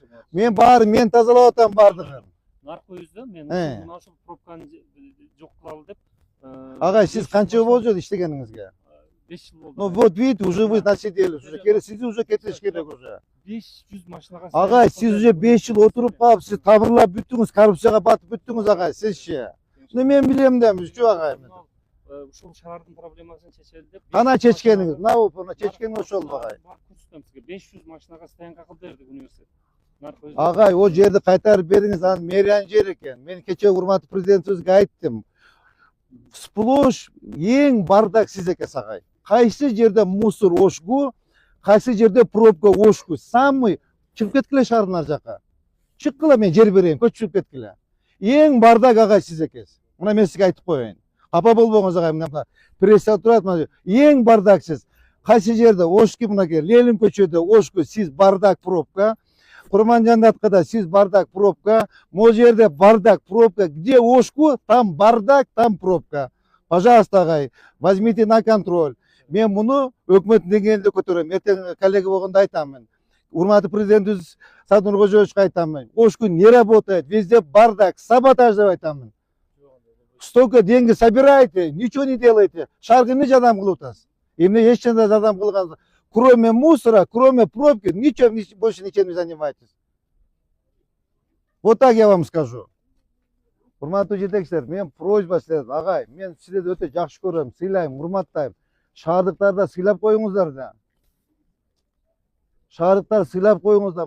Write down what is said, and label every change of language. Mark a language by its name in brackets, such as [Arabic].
[Kyrgyz] Мен баары мен тазалап атам баардыгын. Наркы yüzden men mына ошол пробканы жок кылалы деп. Агай, сиз канча жыл болду иштегениңизге? 5 жыл болду. [Russian] Ну вот видите, уже вы насидели, уже керек, сиз уже кетиш керек уже. [Kyrgyz] 500 машинага. Агай, сиз уже 5 жыл отуруп калып, сиз табырлап бүттүңүз, коррупцияга батып бүттүңүз агай, сизчи. Ну мен билем да, жо агай. Ушул шаардын проблемасын чечели деп. Кана чечкениңиз? Мына чечкениңиз ошол агай. 500 машинага стоянка кылып бердик университет. Агай, о жерди кайтарып бериңиз, анын мэриян жер экен. Мен кече урматтуу президентибизге айттым. Сплош эң бардак сиз экенсиз агай. Кайсы жерде мусор ошку, кайсы жерде пробка ошку. Самый чыгып кеткиле шаардын ар жака. Чыккыла, мен жер берейин, көчүп кеткиле. Эң бардак агай сиз экенсиз. Мына мен сизге айтып коеюн. Капа болбоңуз агай, мына пресса турат, эң бардак сиз. Кайсы жерде ошку, мынакей Ленин көчөдө ошку, сиз бардак пробка. Курманжандаткада сиз бардак пробка. Могу жерде бардак пробка. Где ошку, там бардак, там пробка. [Russian] Пожалуйста, агай, возьмите на контроль. [Kyrgyz] Мен муну өкмөттүн деңгээлинде көтөрөм. Эртең коллега болгондо айтам мен. Урматтуу президентибиз Садыр Кожоевичке айтам мен. Ошку не работает, везде бардак, саботаж деп айтам мен. [Russian] Столько деньги собираете, ничего не делаете. [Kyrgyz] Шаарга эмне жардам кылып атасыз? Эмне эч кандай жардам кылган? [Russian] Кроме мусора, кроме пробки, ничего больше ничем не занимаетесь. Вот так я вам скажу. [Kyrgyz] Урматтуу жетекчилер, мен просьба силерден, агай, мен сиздерди өтө жакшы көрөм, сыйлайм, урматтайм. Шаардыктарда сыйлап коюңуздар да. Шаардыктар сыйлап коюңуздар.